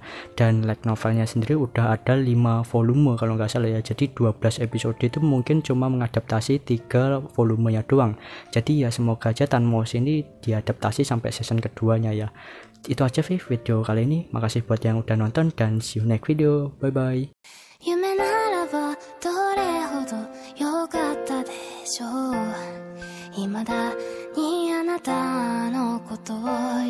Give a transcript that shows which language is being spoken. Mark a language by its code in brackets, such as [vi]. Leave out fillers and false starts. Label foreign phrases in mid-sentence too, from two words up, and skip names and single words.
[id] Dan light novelnya sendiri udah ada 5 volume kalau nggak salah ya. Jadi 12 episode itu mungkin cuma mengadaptasi 3 volumenya doang. Jadi ya semoga aja Tanmos ini diadaptasi sampai season keduanya ya. Itu aja video kali ini. Makasih buat yang udah nonton dan [en] see you next video. Bye bye. [ja] 夢ならばどれほど良かったでしょう。未だにあなたのことを